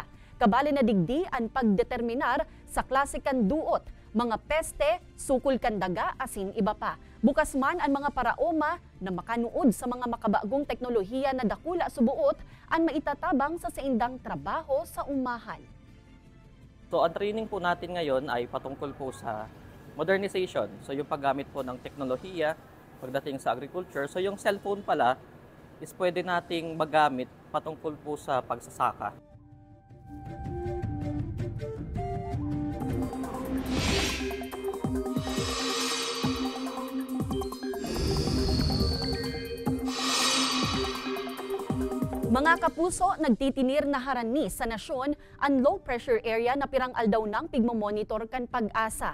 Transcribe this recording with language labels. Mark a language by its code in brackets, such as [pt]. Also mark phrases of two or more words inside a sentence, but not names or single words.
[bik] Kabali na digdi ang pagdeterminar sa klase kan duot, mga peste, sukol kan daga asin iba pa. Bukas man ang mga paraoma na makanuod sa mga makabagong teknolohiya na dakula subuot ang maitatabang sa saindang trabaho sa umahan. [tl] So ang training po natin ngayon ay patungkol po sa modernization. So yung paggamit po ng teknolohiya pagdating sa agriculture. So yung cellphone pala is pwede nating magamit patungkol po sa pagsasaka. [bik] Mga kapuso, nagtitinir na harani sa nasyon ang [en] low pressure area [bik] na pirang aldaw ng pigmomonitor kan Pag-asa.